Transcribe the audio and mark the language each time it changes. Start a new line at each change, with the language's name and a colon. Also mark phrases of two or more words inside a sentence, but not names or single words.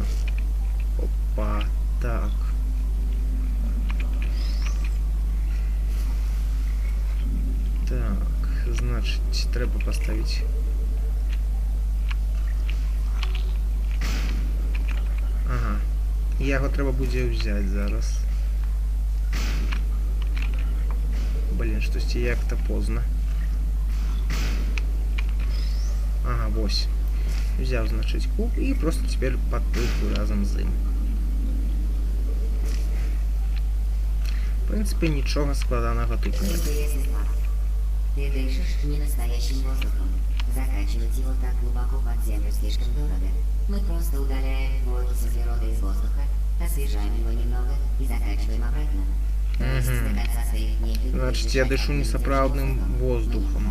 Russian: Опа, так. Так, значит, треба поставить... Ага,
Belarusian: яго трэба будзе ўзяць зараз. Блин, штосьці як-то позна. Ага, вось. Взяў, значыць, куб і просто цяпер падпрыгну разам з ім.
Russian: В принципе,
Belarusian: нічога складанага тут нет.
Russian: Ты дышишь не настоящим воздухом. Закачивать его так глубоко под землю слишком дорого. Мы просто удаляем воздух с углерода из воздуха, освежаем его немного и закачиваем обратно. Значит, я дышу несапраўдным воздухом.